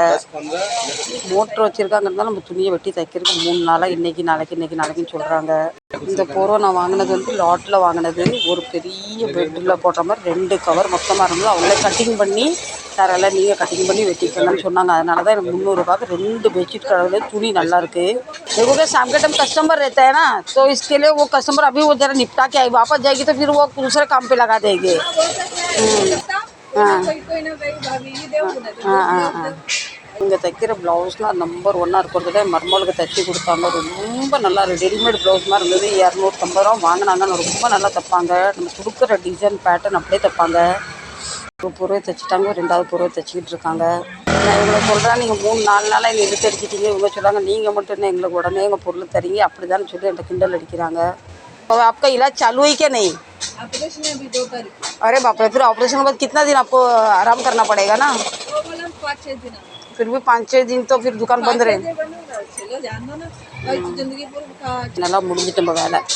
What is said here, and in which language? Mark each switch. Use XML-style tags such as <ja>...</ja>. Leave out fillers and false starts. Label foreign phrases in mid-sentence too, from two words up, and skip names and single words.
<ta>மோட்ரு வச்சுருக்காங்கிறதால நம்ம துணியை வெட்டி தைக்கிறதுக்கு 3 நாளாக இன்றைக்கின்னு சொல்கிறாங்க. இந்த போர்வை நான் வாங்கினது வந்து லாட்டில் வாங்கினது. ஒரு பெரிய பெட்டில் போடுற மாதிரி 2 கவர் மொத்தமாக இருந்தது. அவங்களே கட்டிங் பண்ணி தரலை, நீங்கள் கட்டிங் பண்ணி வெட்டிக்கணும்னு சொன்னாங்க. அதனால தான் எனக்கு 300 ரூபாய்க்கு 2 பெட்ஷீட் கடவுளே. துணி நல்லாயிருக்கு.</ta> <hi>देखोगे शाम के टाइम कस्टमर रहता है ना, तो इसके लिए वो कस्टमर अभी वो ज़रा निपटा के आई, वापस जाएगी तो फिर वो दूसरे काम पे लगा देंगे. कोई ना भाई भाभी ये देव</hi> <ta>இங்கே தைக்கிற ப்ளவுஸ்லாம் நம்பர் ஒன்னாக இருக்கிறதுல மருமகளுக்கு தைச்சி கொடுத்தாங்க. ரொம்ப நல்லா ரெடிமேட் ப்ளவுஸ் மாதிரி இருந்தது. 250 ரூபா வாங்கினாங்க. ரொம்ப நல்லா தைப்பாங்க. நம்ம கொடுக்குற டிசைன் பேட்டர்ன் அப்படியே தைப்பாங்க. ஒரு பொருவை தைச்சிட்டாங்க, 2வது பொருவை தைச்சிக்கிட்டு இருக்காங்க. நான் இவங்களை சொல்கிறேன், நீங்கள் 3-4 நாளாக எங்கள் இழுத்து அடிச்சிட்டீங்க. இவங்க சொல்கிறாங்க நீங்கள் மட்டும் என்ன எங்களுக்கு உடனே எங்கள் பொருள் தரீங்க அப்படிதான்னு சொல்லி என்கிட்ட கிண்டல் அடிக்கிறாங்க.</ta> <hi>आपका इलाज चालू है क्या नहीं? ऑपरेशन है अभी 2 तारीख। अरे बाप रे, फिर ऑपरेशन के बाद कितना दिन आपको आराम करना पड़ेगा ना? वो बोला 5-6 दिन। फिर भी 5-6 दिन तो फिर दुकान बंद रहे. चलो जान दो ना भाई, जिंदगी पूरी</hi> <ta>நல்லா முடிஞ்சிட்டு நம்ம வேலை.</ta>